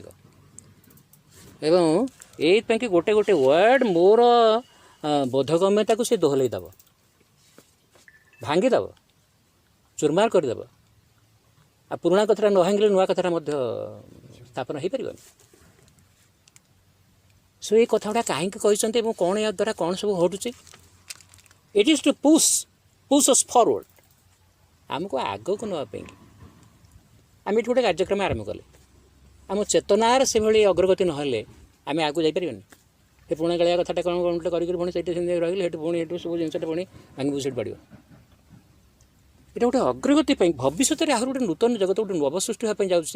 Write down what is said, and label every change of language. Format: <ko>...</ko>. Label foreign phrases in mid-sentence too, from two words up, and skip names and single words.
<or>ଏବଂ ଏଇଥିପାଇଁକି ଗୋଟେ ୱାର୍ଡ଼ ମୋର ବୋଧଗମ୍ୟତାକୁ ସେ ଦୋହଲେଇ ଦେବ, ଭାଙ୍ଗିଦେବ, ଚୁରମାର କରିଦେବ। ଆଉ ପୁରୁଣା କଥାଟା ନ ଭାଙ୍ଗିଲେ ନୂଆ କଥାଟା ମଧ୍ୟ ସ୍ଥାପନ ହେଇପାରିବନି। ସୋ ଏଇ କଥା ଗୁଡ଼ା କାହିଁକି କହିଛନ୍ତି ଏବଂ କ'ଣ ଏହା ଦ୍ୱାରା କ'ଣ ସବୁ ଘଟୁଛି?</or> <en>it is to push us forward,</en> <or>ଆମକୁ ଆଗକୁ ନେବା ପାଇଁକି। ଆମେ ଏଠି ଗୋଟେ କାର୍ଯ୍ୟକ୍ରମ ଆରମ୍ଭ କଲେ ଆମ ଚେତନାର ସେଭଳି ଅଗ୍ରଗତି ନହେଲେ ଆମେ ଆଗକୁ ଯାଇପାରିବାନି। ସେ ପୁରୁଣା କାଳିଆ କଥାଟା କ'ଣ କରିକି ପୁଣି ସେଇଠି ସେମିତି ରହିଲେ ସେଠି ପୁଣି ଏଠୁ ସବୁ ଜିନିଷଟା ପୁଣି ଭାଙ୍ଗି ଭୁଷୁଡ଼ି ପଡ଼ିବ। ଏଇଟା ଗୋଟେ ଅଗ୍ରଗତି ପାଇଁ ଭବିଷ୍ୟତରେ ଆହୁରି ଗୋଟେ ନୂତନ ଜଗତ ଗୋଟେ ନବ ସୃଷ୍ଟି ହେବା ପାଇଁ ଯାଉଛି।</or>